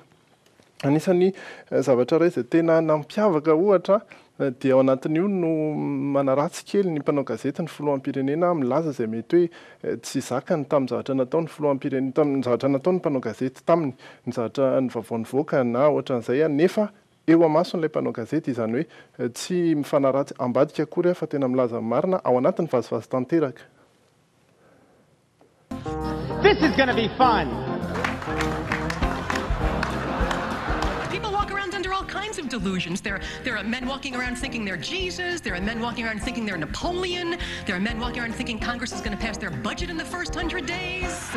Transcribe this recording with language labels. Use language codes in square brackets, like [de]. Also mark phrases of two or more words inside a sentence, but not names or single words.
[mg] Anisan'ny zavatra iray izay tena nampiavaka ohatra dia ao anatin'io no manaratsy kely ny mpanao gazety ny filohampirenena milaza izay mety hoe tsy zakany tamin'ny zavatra natao ny filohampirenena tamin'ny zavatra natao ny mpanao gazety taminy ny zavatra ny vaovao nivoaka na ohatran'izay nefa eo amason'ilay mpanao gazety izany hoe tsy mifanaratsy ambadika akory fa tena milaza marina ao anatin'ny vazivazy tanteraka. [en] This is going to be fun. All kinds of delusions. There are men walking around thinking they're Jesus. There are men walking around thinking they're Napoleon. There are men walking around thinking Congress is going to pass their budget in the first 100 days.